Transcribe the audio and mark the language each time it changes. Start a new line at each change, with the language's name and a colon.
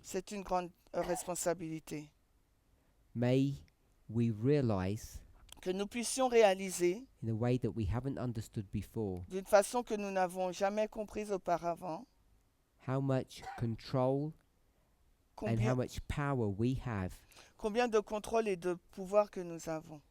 French: c'est une grande responsabilité.
English: May we realize
French: Que nous puissions réaliser
English: in a way that we haven't understood before
French: d'une façon que nous n'avons jamais comprise auparavant
English: how much control and how much power we have
French: combien de contrôle et de pouvoir que nous avons.